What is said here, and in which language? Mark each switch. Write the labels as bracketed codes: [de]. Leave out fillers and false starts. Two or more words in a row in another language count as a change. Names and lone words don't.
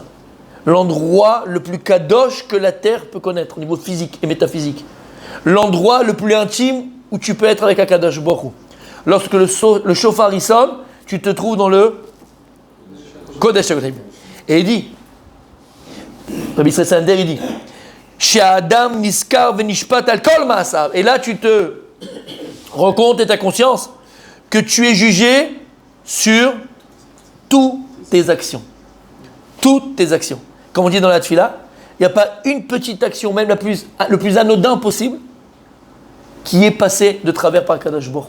[fr] L'endroit le plus kadosh que la terre peut connaître au niveau physique et métaphysique. L'endroit le plus intime où tu peux être avec [he] הקדוש ברוך הוא. [fr] Lorsque le chauffard y sonne, tu te trouves dans le [he] קודש הקדשים. [fr] Et il dit, Rabbi Israël Sander, il dit Chez [he] אדם נסקר ונשפט על כל מעשיו. [fr] Et là, tu te rends compte et ta conscience que tu es jugé sur toutes tes actions. Toutes tes actions. Comme on dit dans la tfila, il n'y a pas une petite action, même le plus anodin possible, qui est passé de travers par [he] קדוש ברוך הוא.